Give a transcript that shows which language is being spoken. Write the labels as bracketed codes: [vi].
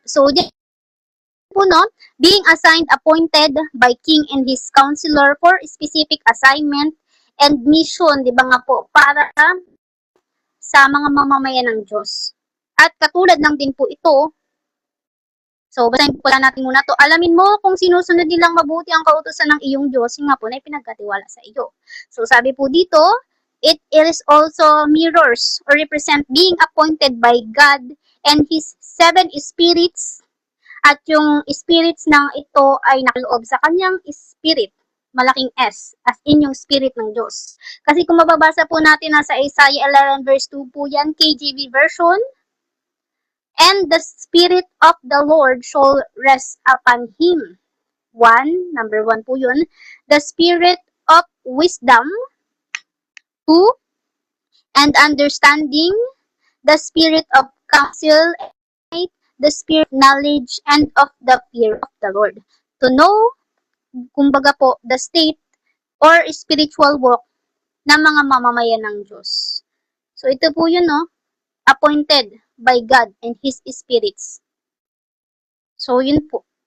[en] So, po no, being assigned, appointed by King and his counselor for specific assignment and mission, [tl] diba nga po, para sa mga mamamayan ng Diyos. At katulad lang din po ito, so, basahin po lang natin muna to. Alamin mo kung sinusunod nilang mabuti ang kautusan ng iyong Diyos, yung nga po na ipinagkatiwala sa iyo. [en] So, [tl] sabi po dito, [en] it is also mirrors or represent being appointed by God and His 7 spirits. [tl] At yung spirits ng ito ay nakaloob sa kanyang spirit. Malaking S, as in yung spirit ng Diyos. Kasi kung mababasa po natin nasa Isaiah 11 verse 2 po yan, [en] KJV version, and the Spirit of the Lord shall rest upon him. Number 1 [tl] po yun. [en] The Spirit of wisdom. 2, and understanding. The Spirit of counsel. 8, the Spirit of knowledge and of the fear of the Lord. To know, [tl] kumbaga po, [en] the state or spiritual walk [tl] ng mga mamamayan ng Diyos. So, ito po yun, no? [en] Appointed by God and His spirits. So, yun po.